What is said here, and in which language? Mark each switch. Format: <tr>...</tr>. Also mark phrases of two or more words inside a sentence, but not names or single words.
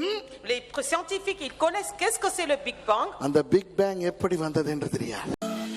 <fr>Les scientifiques ils connaissent qu'est-ce que c'est le Big Bang.</fr> <ta>அந்த பிக் பேங் எப்படி வந்தது என்று தெரியாது.</ta>